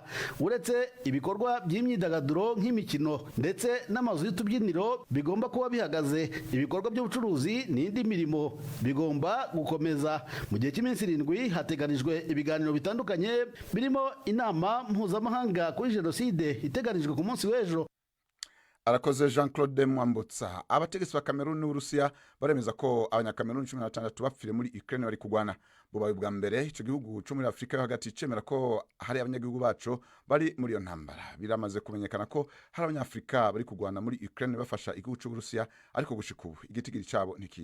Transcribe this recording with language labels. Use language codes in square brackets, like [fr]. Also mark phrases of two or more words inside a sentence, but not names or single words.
[rw] Uretse ibikorwa by'imyidagaduro nk'imikino ndetse n'amazu y'utubyiniro bigomba kuba bihagaze, ibikorwa by'ubucuruzi n'indi mirimo bigomba gukomeza. Mu gihe cy'iminsi 7 hateganijwe ibiganiro bitandukanye birimo inama mpuzamahanga kuri jenoside iteganijwe ku munsi w'ejo. [rn] Arakoze Jean Claude Mwambutsa. Abategetsi ba Cameroon n'Uburusiya baremeza ko abanyakameruni 16 bapfire muri Ukraine bari kugwana. Bubaye bwa mbere ico gihugu cyo muri Afrika yo hagati cemera ko hari abanyagihugu bacu bari muri iyo ntambara. Biramaze kumenyekana ko hari abanyafrika bari kugwana muri Ukraine bafasha igihugu cy'Uburusiya, ariko gushika ubu igitigiri cyabo ntikizwi.